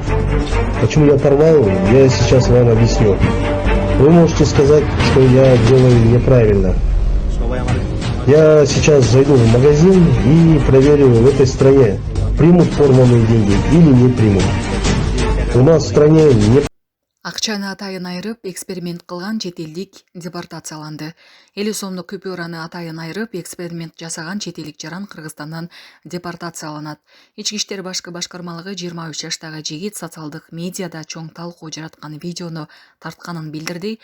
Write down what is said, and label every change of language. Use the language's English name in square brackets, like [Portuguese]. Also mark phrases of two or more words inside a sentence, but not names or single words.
[Russian] Почему я порвал, я сейчас вам объясню. Вы можете сказать, что я делаю неправильно. Я сейчас зайду в магазин и проверю в этой стране, примут порванные деньги или не примут. У нас в стране не... [Kyrgyz] Акчаны атайын айырып, эксперимент кылган чет элдик депортацияланды. 50 сомдук купюраны атайын айырып, эксперимент жасаган чет элдик жаран Кыргызстандан депортацияланат. Ички иштер башкы башкармалыгы 23 жаштагы жигит социалдык медиада чоң талкуу жараткан видеону тартканын билдирди.